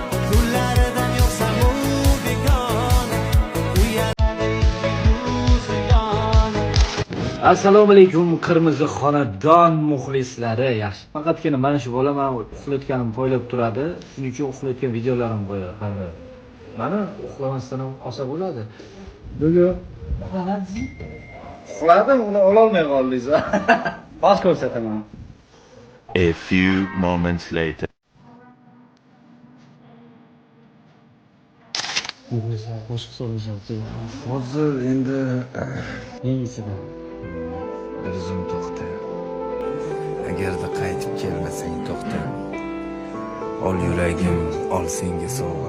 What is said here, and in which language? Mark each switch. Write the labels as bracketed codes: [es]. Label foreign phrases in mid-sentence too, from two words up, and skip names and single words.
[uz] Assalomu alaykum qirmizi xonadon muxlislari. Yaxshi. Faqatgina mana shu bola men uxlayotganim poylab turadi. Shuning uchun uxlayotgan videolarim qo'yadi. Mana uxlamasdan ham olsa bo'ladi. Nega? Uxladim, uni ololmay qoldingiz. Bas ko'rsataman. [en] A few moments later. [uz] Hozir endi Neyisidan? bir zum to'xta. Agarda qaytib kelmasang to'xta. Ol yuragim, ol senga sovg'a.